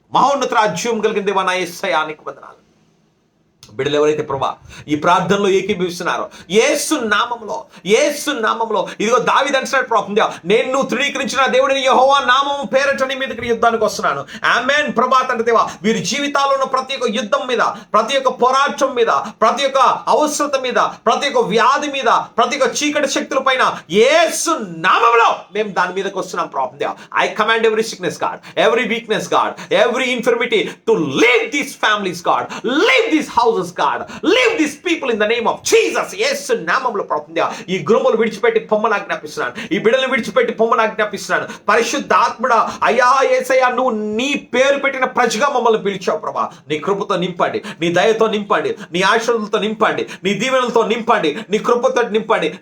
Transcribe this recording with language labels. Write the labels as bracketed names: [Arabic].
[Telugu] మహోన్నత రాజ్యం కలిగిన దేవా నా యేసయ్యానికి వందనాలు. బిడ్డలు ఎవరైతే ప్రభా ఈ ప్రార్థనలో ఏకీభవిస్తున్నారో యేసు నామములో ఇదిగో దావీదు అంటున్నాడు ప్రభా, నేను నువ్వు తృణీకరించిన దేవుడిని యెహోవా నామము పేరట నీ మీదకి యుద్ధానికి వస్తున్నాను. ఆమేన్. ప్రభా తండ్రి దేవా, వీరి జీవితాల్లో ఉన్న ప్రతి ఒక్క యుద్ధం మీద, ప్రతి ఒక్క పోరాటం మీద, ప్రతి ఒక్క అవసరత మీద, ప్రతి ఒక్క వ్యాధి మీద, ప్రతి ఒక్క చీకటి శక్తుల పైన యేసు నామములో మేము దాని మీదకి వస్తున్నాం ప్రభా. [English] I command every sickness God, every weakness God, every infirmity to leave these families God, leave these houses God, leave these people in the name of Jesus. [Telugu] యేసు నామములో ప్రభువా ఈ గృహములు విడిచిపెట్టి పొమ్మని ఆజ్ఞాపిస్తున్నాను. ఈ బిడ్డలను విడిచిపెట్టి పొమ్మని ఆజ్ఞాపిస్తున్నాను. పరిశుద్ధాత్ముడా అయ్యా యేసయ్యా, నువ్వు నీ పేరు పెట్టిన ప్రజగా మమ్మల్ని పిలిచావు ప్రభా. నీ కృపతో నింపండి, నీ దయతో నింపండి, నీ ఆశీర్వాదాలతో నింపండి, నీ దీవెనలతో నింపండి, నీ కృపతో నింపండి.